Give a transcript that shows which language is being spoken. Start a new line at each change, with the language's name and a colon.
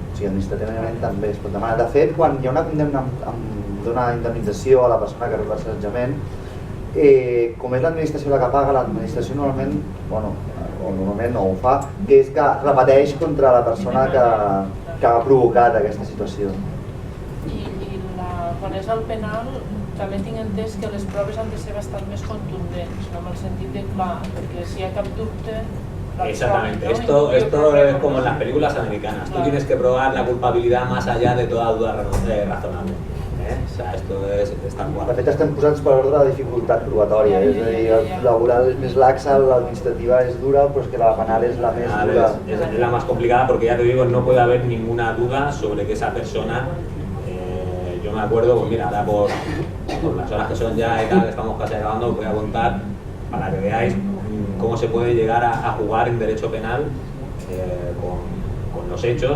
Catalan: O sigui, administrativament també es pot demanar. De fet, quan hi ha una condemna amb d'una indemnització a la persona que rep l'assetjament, com és l'administració la que paga, l'administració normalment, no ho fa, que és que repeteix contra la persona que ha provocat aquesta situació. I quan és el penal, també tinc entès que les proves han de ser bastant més contundents, en el sentit de clar, perquè si hi ha cap dubte...
Spanish: Exactamente, esto es como en las películas americanas, tú tienes que probar la culpabilidad más allá de toda duda razonable. O sea, esto es tan guapo.
Catalan: De fet, estem posats per ordre de dificultat probatòria, és a dir, la laboral és més laxa, l'administrativa és dura, però és que la penal es la més dura.
Spanish: Es la más complicada porque ya te digo, no puede haber ninguna duda sobre que esa persona, yo me acuerdo, pues mira, ahora por las horas que son ya y tal, estamos casi acabando, os voy a contar para que veáis cómo se puede llegar a jugar en derecho penal con los hechos.